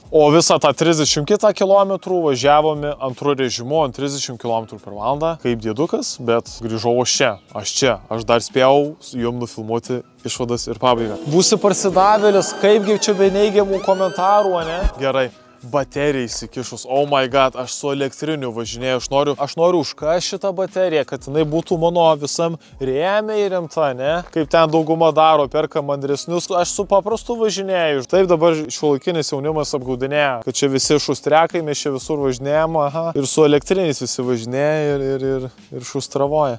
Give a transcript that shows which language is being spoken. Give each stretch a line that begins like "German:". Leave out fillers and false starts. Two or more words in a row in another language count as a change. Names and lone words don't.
Lithuanian: O visą tą 30 km važiavome antru režimu, ant 30 km per valandą, kaip dėdukas, bet grįžau aš čia. Aš dar spėjau jums nufilmuoti išvadas ir pabaigą. Būsi parsidavėlis, kaipgi čia be neigiamų komentarų, ne? Gerai. Baterija įsikišus,
English: oh my god,
Lithuanian: aš su elektriniu važinėjau, aš noriu užkast šitą bateriją, kad jinai būtų mano visam rėmė įremta, ne? Kaip ten dauguma daro, perka mandresnius, aš su paprastu važinėjau. Taip dabar šiuolaikinis jaunimas apgaudinėja, kad čia visi šustrekai, mes čia visur važinėjom, aha, ir su elektriniais visi važinėja ir šustravoja.